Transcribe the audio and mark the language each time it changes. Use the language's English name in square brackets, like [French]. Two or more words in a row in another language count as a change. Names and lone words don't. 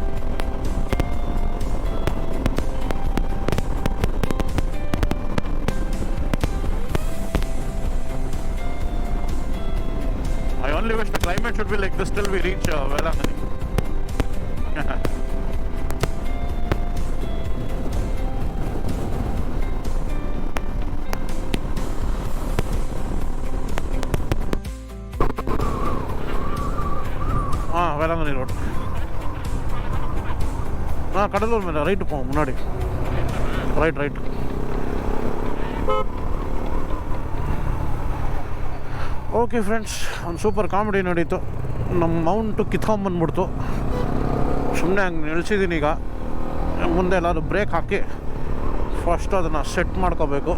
[English] I only wish the climate should be like this till we reach Velankanni. [Tamil] வேளாங்கண்ணி ரோடு. கடலூர் மேலே ரைட்டு போவோம் முன்னாடி. ரைட். [English] okay friends, [Kannada] ಒಂದು [English] super comedy [Kannada] ನಡೀತು. ನಮ್ಮ ಮೌಂಟು ಕಿತ್ಕೊಂಬಂದ್ಬಿಡ್ತು. ಸುಮ್ಮನೆ ಹಂಗೆ ನಿಲ್ಸಿದ್ದೀನಿ. ಈಗ ಮುಂದೆ ಎಲ್ಲಾದರೂ ಬ್ರೇಕ್ ಹಾಕಿ ಫಸ್ಟ್ ಅದನ್ನು ಸೆಟ್ ಮಾಡ್ಕೋಬೇಕು.